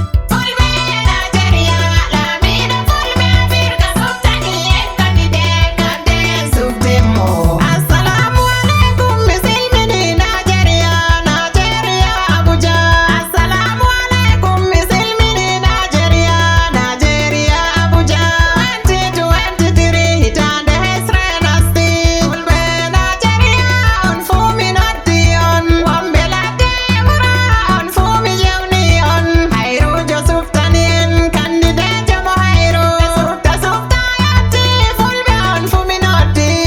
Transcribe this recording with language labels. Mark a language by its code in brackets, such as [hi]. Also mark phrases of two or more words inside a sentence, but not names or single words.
[ff] Fulɓe Najeriya, laamiɗo Fulɓe Afirka, foftani en kandide gande suften mo. [ar] السلام عليكم, [ff] mi silmini Najeriya, Najeriya, Abuja. [ar] السلام عليكم, [ff] mi silmini Nigeria, Nigeria, Abuja. Twenty twenty-three, hitande hesre nasti. Fulɓe Nigeria, on fu mi noddi on. Wonɓe ladde wuro, on fu mi yewni on. Hairujo suftani en, kandidejo mo hairu. Sufta, sufta, yotti, Fulɓe, on fu mi noddi.